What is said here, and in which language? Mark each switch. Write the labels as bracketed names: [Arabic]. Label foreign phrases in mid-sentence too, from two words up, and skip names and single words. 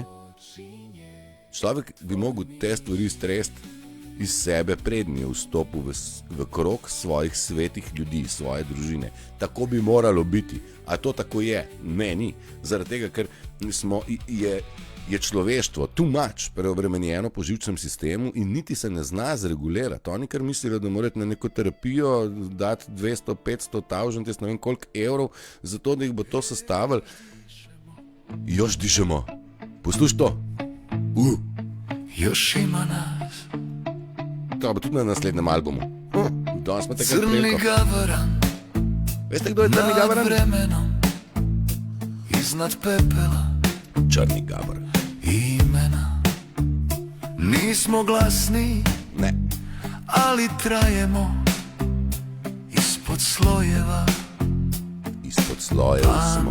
[Slovenian] Človek bi mogel te stvari stresti iz sebe prednje vstopil v krog svojih svetih ljudi, svoje družine. Tako bi moralo biti. A to tako je? Ne, ni. Zaradi tega, ker je človeštvo [English] too much [Slovenian] preobremenjeno po živčnem sistemu in niti se ne zna zregulirati. Oni kar mislijo, da morate na neko terapijo dati 200, 500, 1000, jaz ne vem koliko evrov, zato da jih bo to sestavili. [Croatian] Još dišemo. Poslušaj to. Još ima nas. [Slovenian] To bo tudi na naslednjem albumu. Danes smo takrat [Croatian] Crni [Slovenian] preko. [Croatian] gavaran [Slovenian] Veste, kdo je Crni [Croatian] nad gavaran? vremenom, iznad pepela [Slovenian] Črni gavar. [Croatian] imena. Nismo glasni, [Slovenian] Ne. [Croatian] ali trajemo ispod slojeva [Slovenian] Ispod slojev smo.